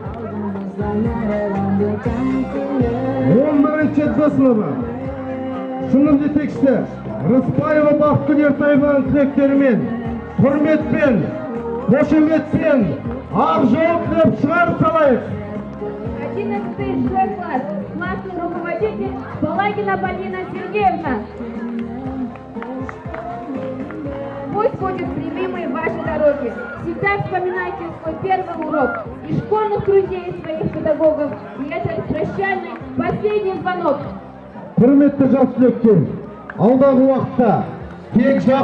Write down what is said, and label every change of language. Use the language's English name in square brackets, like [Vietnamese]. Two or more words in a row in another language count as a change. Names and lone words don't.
[Kazakh] 11-ші Д сыныбы сынып жетекшісі Рыспаева Бақытгүл Ертаеваның түлектерімен құрметпен, қошеметпен ақ жол тілеп шығарып салайық. [Russian] 11-й Ж класс. Классный руководитель Балагина Полина Сергеевна. Пусть будет прямыми ваши дороги. Всегда вспоминайте свой первый урок и школьных друзей своих педагогов. И это прощальный последний звонок. [Kazakh] Құрметті жас түлектер, алдағы уақытта тек жақсы